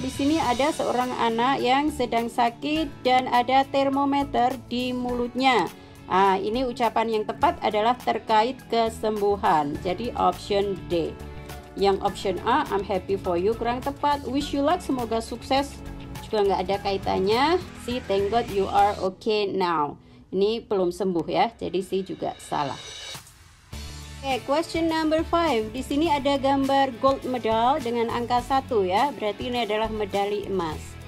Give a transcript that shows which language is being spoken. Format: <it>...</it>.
<id>Di sini ada seorang anak yang sedang sakit dan ada termometer di mulutnya. Ini ucapan yang tepat adalah terkait kesembuhan. Jadi option D. Yang option A,</id> <en>I'm happy for you,</en> <id>kurang tepat.</id> <en>Wish you luck,</en> <id>semoga sukses, juga nggak ada kaitannya.</id> <en>C, thank God you are okay now.</en> <id>Ini belum sembuh ya, jadi C juga salah. Oke,</id> <en>question number 5.</en> <id>Di sini ada gambar gold medal dengan angka 1 ya. Berarti ini adalah medali emas.</id>